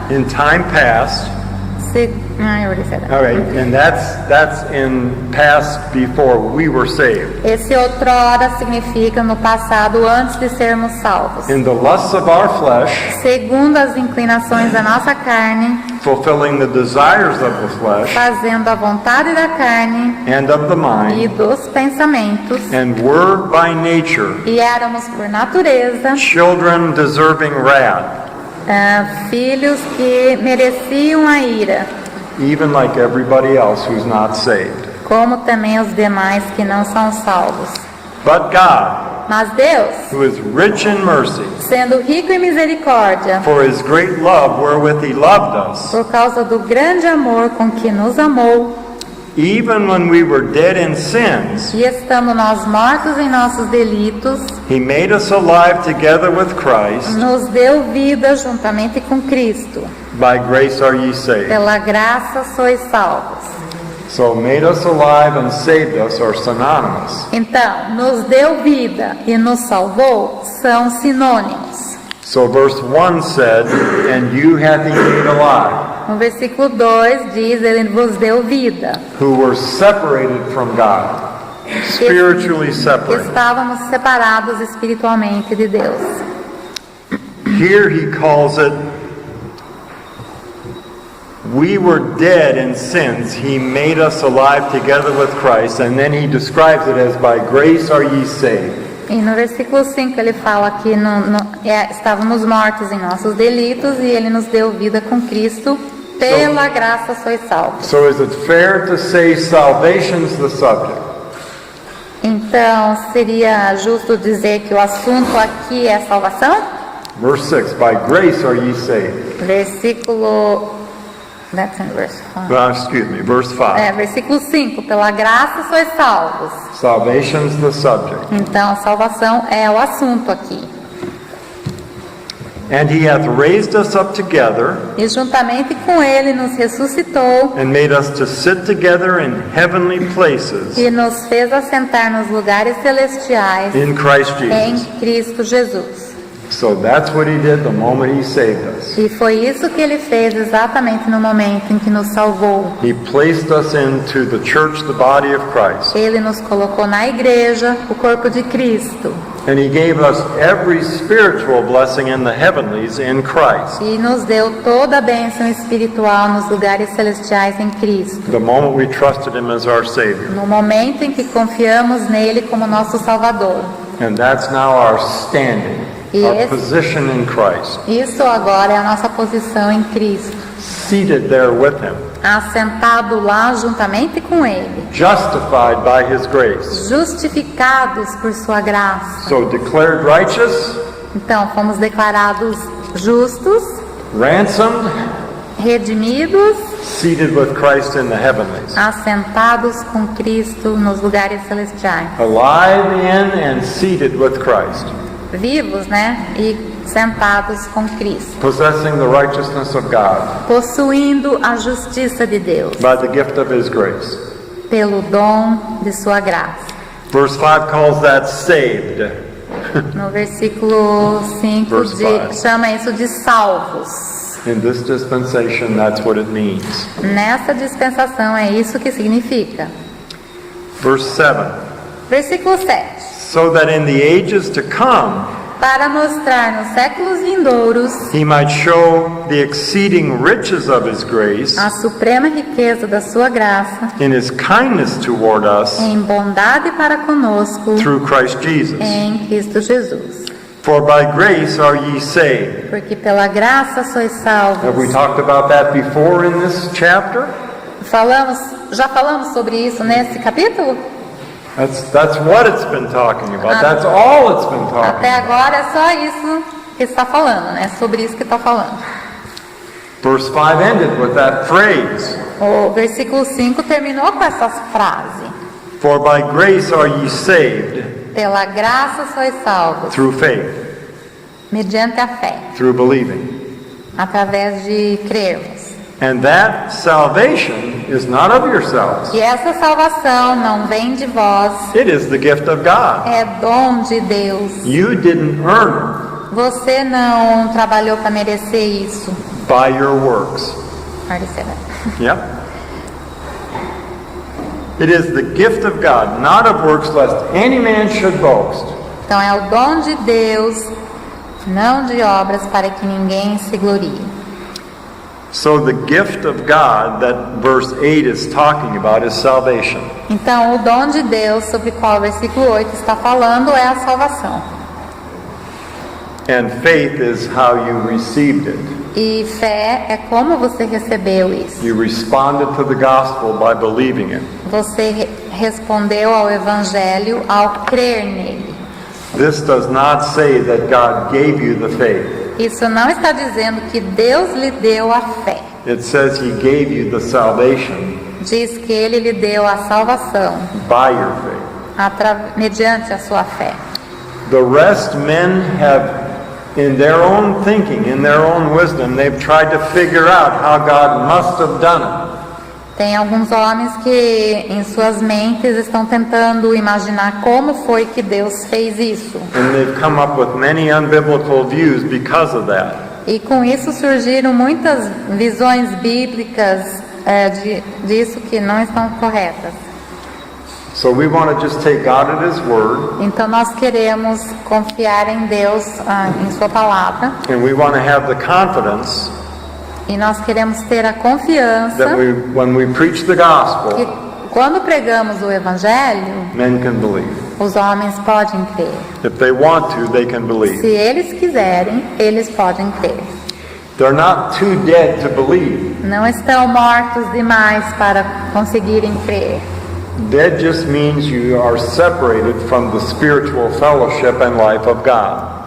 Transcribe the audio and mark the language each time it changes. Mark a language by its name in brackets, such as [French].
[English] in time past. I already said that. All right, and that's in past before we were saved. [Portuguese] Esse outrora significa no passado, antes de sermos salvos. [English] In the lusts of our flesh, [Portuguese] Segundo as inclinações da nossa carne, [English] fulfilling the desires of the flesh [Portuguese] fazendo a vontade da carne [English] and of the [Portuguese] e [English] mind, [Portuguese] dos pensamentos. [English] and were by nature [Portuguese] E éramos por natureza [English] children deserving wrath, [Portuguese] filhos que mereciam a ira, [English] even like everybody else who's not saved. [Portuguese] como também os demais que não são salvos. [English] But God, [Portuguese] Mas Deus, [English] who is rich in mercy, [Portuguese] sendo rico em misericórdia, [English] for his great love wherewith he loved us, [Portuguese] por causa do grande amor com que nos amou, [English] even when we were dead in sins, [Portuguese] e estando nós mortos em nossos delitos, [English] he made us alive together with Christ. [Portuguese] nos deu vida juntamente com Cristo. [English] By grace are ye saved. [Portuguese] Pela graça sois salvos. [English] So made us alive and saved us are synonymous. [Portuguese] Então, nos deu vida e nos salvou são sinônimos. [English] So verse 1 said, and you hath he made alive, [Portuguese] No versículo 2 diz, Ele vos deu vida. [English] who were separated from God, spiritually separated. [Portuguese] Estávamos separados espiritualmente de Deus. [English] Here he calls it, we were dead in sins. He made us alive together with Christ. And then he describes it as, by grace are ye saved. [Portuguese] E no versículo 5 ele fala que estávamos mortos em nossos delitos e Ele nos deu vida com Cristo. Pela graça sois salvos. [English] So is it fair to say salvation's the subject? [Portuguese] Então, seria justo dizer que o assunto aqui é salvação? [English] Verse 6, by grace are ye saved. [Portuguese] Versículo... [English] That's in verse 5. Excuse me, verse 5. [Portuguese] Versículo 5. Pela graça sois salvos. [English] Salvation's the subject. [Portuguese] Então, a salvação é o assunto aqui. [English] And he hath raised us up together [Portuguese] e juntamente com ele nos ressuscitou [English] and made us to sit together in heavenly places [Portuguese] e nos fez assentar nos lugares celestiais [English] in Christ [Portuguese] em [English] Jesus. [Portuguese] Cristo Jesus. [English] So that's what he did the moment he saved us. [Portuguese] E foi isso que ele fez exatamente no momento em que nos salvou. [English] He placed us into the church, the body of Christ. [Portuguese] Ele nos colocou na igreja, o corpo de Cristo, [English] And he gave us every spiritual blessing in the heavenlies in Christ. [Portuguese] e nos deu toda a bênção espiritual nos lugares celestiais em Cristo. [English] The moment we trusted him as our Savior. [Portuguese] No momento em que confiamos nele como nosso Salvador. [English] And that's now our standing, our Yes. position in Christ. [Portuguese] Isso agora é a nossa posição em Cristo. [English] Seated there with him. [Portuguese] Assentado lá juntamente com ele. [English] Justified by his grace. [Portuguese] Justificados por sua graça. [English] So declared righteous, [Portuguese] Então, fomos declarados justos, [English] ransomed, [Portuguese] redimidos, [English] seated with Christ in the heavenlies. [Portuguese] assentados com Cristo nos lugares celestiais. [English] Alive in and seated with Christ. [Portuguese] Vivos, né? E sentados com Cristo. [English] Possessing the righteousness of God [Portuguese] Possuindo a justiça de Deus. [English] by the gift of his grace. [Portuguese] Pelo dom de sua graça. [English] Verse 5 calls that saved. [Portuguese] No versículo 5 [English] Verse 5. [Portuguese] chama isso de salvos. [English] In this dispensation, that's what it means. [Portuguese] Nessa dispensação é isso que significa. [English] Verse 7. [Portuguese] Versículo 7. [English] So that in the ages to come, [Portuguese] Para mostrar nos séculos vindouros [English] he might show the exceeding riches of his grace [Portuguese] a suprema riqueza da sua graça [English] in his kindness toward us [Portuguese] em bondade para conosco [English] through Christ Jesus. [Portuguese] em Cristo Jesus. [English] For by grace are ye saved. [Portuguese] Porque pela graça sois [English] Have we [Portuguese] salvos. [English] talked about that before in this chapter? [Portuguese] Já falamos sobre isso nesse capítulo? [English] That's what it's been talking about. That's all it's been talking [Portuguese] Até [English] about. [Portuguese] agora é só isso que está falando, né? Sobre isso que está falando. [English] Verse 5 ended with that phrase. [Portuguese] O versículo 5 terminou com essa frase. [English] For by grace are ye saved [Portuguese] Pela graça sois salvos, [English] through faith, [Portuguese] mediante a fé, [English] through believing. [Portuguese] através de crermos. [English] And that salvation is not of yourselves. [Portuguese] E essa salvação não vem de vós, [English] It is the gift of God. [Portuguese] é dom de Deus. [English] You didn't earn [Portuguese] Você não trabalhou para merecer isso. [English] it by your works. Yep. It is the gift of God, not of works, lest any man should boast. [Portuguese] Então é o dom de Deus, não de obras, para que ninguém se glorie. [English] So the gift of God that verse 8 is talking about is salvation. [Portuguese] Então o dom de Deus, sobre o qual o versículo 8 está falando, é a salvação. [English] And faith is how you received it. [Portuguese] E fé é como você recebeu isso. [English] You responded to the gospel by believing it. [Portuguese] Você respondeu ao Evangelho ao crer nele. [English] This does not say that God gave you the faith. [Portuguese] Isso não está dizendo que Deus lhe deu a fé. [English] It says he gave you the salvation [Portuguese] Diz que ele lhe deu a salvação [English] by your faith. [Portuguese] mediante a sua fé. [English] The rest men have, in their own thinking, in their own wisdom, they've tried to figure out how God must have done it. [Portuguese] Tem alguns homens que em suas mentes estão tentando imaginar como foi que Deus fez isso. [English] And they've come up with many unbiblical views because of that. [Portuguese] E com isso surgiram muitas visões bíblicas disso que não estão corretas. [English] So we want to just take God at his word, [Portuguese] Então nós queremos confiar em Deus, em sua palavra, [English] and we want to have the confidence [Portuguese] e nós queremos ter a confiança [English] that when we preach the [Portuguese] que [English] gospel, [Portuguese] quando pregamos o Evangelho, [English] men can believe. [Portuguese] os homens podem crer. [English] If they want to, they can believe. [Portuguese] Se eles quiserem, eles podem crer. [English] They're not too dead to believe. [Portuguese] Não estão mortos demais para conseguirem crer. [English] Dead just means you are separated from the spiritual fellowship and life of God.